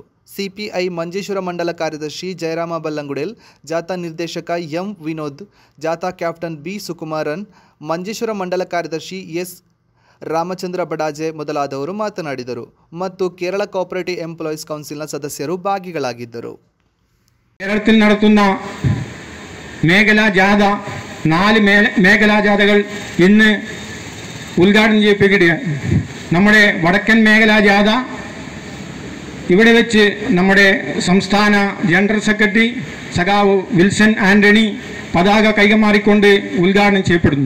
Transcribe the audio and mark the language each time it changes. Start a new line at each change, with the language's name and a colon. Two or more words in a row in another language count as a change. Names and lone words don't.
Kannada: ಸಿಪಿಐ ಮಂಜೇಶ್ವರ ಮಂಡಲ ಕಾರ್ಯದರ್ಶಿ ಜಯರಾಮ ಬಲ್ಲಂಗುಡೆಲ್, ಜಾಥಾ ನಿರ್ದೇಶಕ ಎಂ ವಿನೋದ್, ಜಾಥಾ ಕ್ಯಾಪ್ಟನ್ ಬಿ ಸುಕುಮಾರನ್, ಮಂಜೇಶ್ವರ ಮಂಡಲ ಕಾರ್ಯದರ್ಶಿ ಎಸ್ ರಾಮಚಂದ್ರ ಬಡಾಜೆ ಮೊದಲಾದವರು ಮಾತನಾಡಿದರು ಮತ್ತು ಕೇರಳ ಕೋಆಪರೇಟಿವ್ ಎಂಪ್ಲಾಯೀಸ್ ಕೌನ್ಸಿಲ್ನ ಸದಸ್ಯರು ಭಾಗಿಗಳಾಗಿದ್ದರು.
Malayalam: കേരളത്തിൽ നടത്തുന്ന മേഖലാ ജാഥ 4 മേഖലാ ജാഥകൾ ഇന്ന് ഉദ്ഘാടനം ചെയ്യപ്പെടുകയാണ്. നമ്മുടെ വടക്കൻ മേഖലാ ജാഥ ഇവിടെ വെച്ച് നമ്മുടെ സംസ്ഥാന ജനറൽ സെക്രട്ടറി സഖാവ് വിൽസൺ ആൻ്റണി പതാക കൈമാറിക്കൊണ്ട് ഉദ്ഘാടനം ചെയ്യപ്പെടുന്നു.